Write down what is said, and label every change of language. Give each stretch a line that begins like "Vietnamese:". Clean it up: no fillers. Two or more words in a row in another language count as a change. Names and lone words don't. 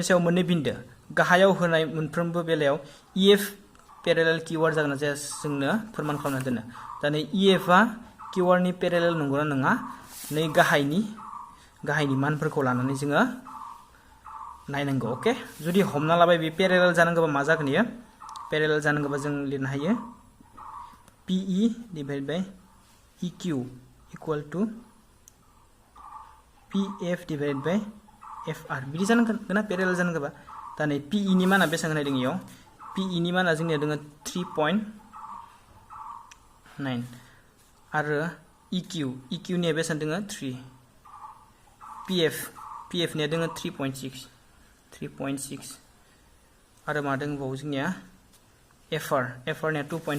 Bodo: सायाव मोननै बिन्दो गाहायाव होनाय मोनफ्रोमबो बेलायाव EF पेरेलेल QR जागोन जाया जोंनो फोरमान खालामना दोनो दा नै EF आ QR नि पेरेलेल नंगौना नङा नै गाहायनि मानफोरखौ लानानै जोङो नायनांगौ ओके जुदि हमना लाबाय बे पेरेलेल जानांगौबा मा जागोन इयो पेरेलेल जानांगौबा जों लिरनो हायो
English: PE divided by EQ equal to PF divided by FR
Bodo: बिदि जानांगोन ना पेरेलेल जानांगौबा दा नै PE नि माना बेसेबां होनाय दङ इयाव PE नि माना जोंनिया दङ 3.9 आरो EQ निया बेसेबां दङ 3 PF निया दङ 3.6 आरो मा दंबावो जोंनिया FR निया